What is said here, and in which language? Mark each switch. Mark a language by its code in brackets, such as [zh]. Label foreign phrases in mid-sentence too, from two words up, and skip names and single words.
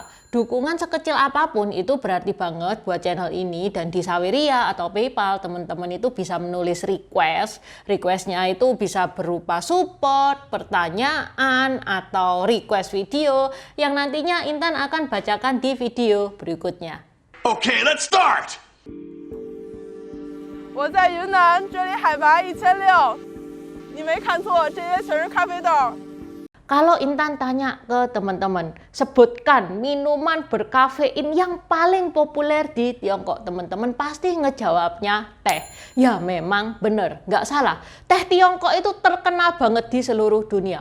[id] Dukungan sekecil apapun itu berarti banget buat channel ini, dan di Saweria atau PayPal teman-teman itu bisa menulis request. Requestnya itu bisa berupa support, pertanyaan, atau request video yang nantinya Intan akan bacakan di video berikutnya. [en] Okay, let's start. [zh] 我在云南，这里海拔1600，你没看错，这些全是咖啡豆。 [id] Kalau Intan tanya ke teman-teman, sebutkan minuman berkafein yang paling populer di Tiongkok, teman-teman pasti ngejawabnya teh. Ya memang bener, nggak salah. Teh Tiongkok itu terkenal banget di seluruh dunia.